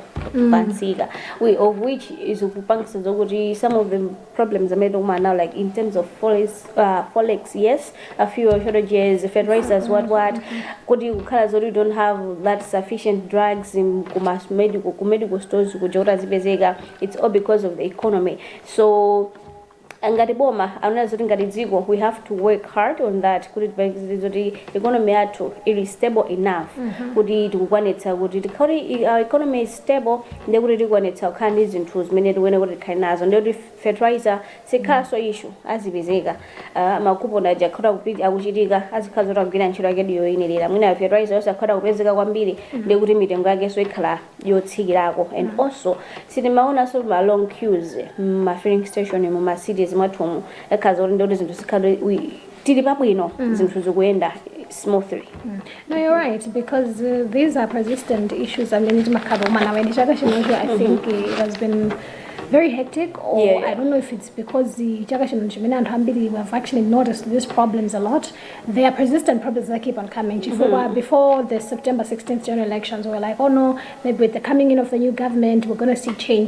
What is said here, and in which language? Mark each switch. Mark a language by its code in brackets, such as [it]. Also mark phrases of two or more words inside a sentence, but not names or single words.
[en] Of which is some of the problems are made now, like in terms of forex, yes, a few shortages, fertilizers, what. Could you don't have that sufficient drugs in medical stores? It's all because of the economy. [ny] So ngati boma anaweza kuti ngati dziko [en] we have to work hard on that [ny] kuti economy yathu ili [en] stable enough [ny] kuti tikukwanitsa kuti tikauti [en] our economy is stable [ny] ndi kuti tikwanitsa kukhala ndi zinthu zimene tikuyenera kuti tikhale nazo ndi kuti fertilizer sikhaso issue azipezeka makupona aja akhoda kupita akuchitika azikhala zoti akugwira ntchito yake yoyenerera mwina fertilizer yonse akhoda kupezeka kwambiri ndi kuti mitengo yake so ikhala yotsikirako. [en] And also [ny] sitimaona so ma [en] long queues [ny] ma [en] filling station [ny] mu ma cities mwathumu ekhaza kuti ndi zinthu zikhale tili pabwino zinthu zikuyenda smoothly. [en] No, you're right, because these are persistent issues. I mean, I think it has been very hectic, or I don't know if it's because the we have actually noticed these problems a lot. They are persistent problems that keep on coming. Before the September 16th general elections, we were like, oh no, maybe with the coming in of the new government, we're going to see change.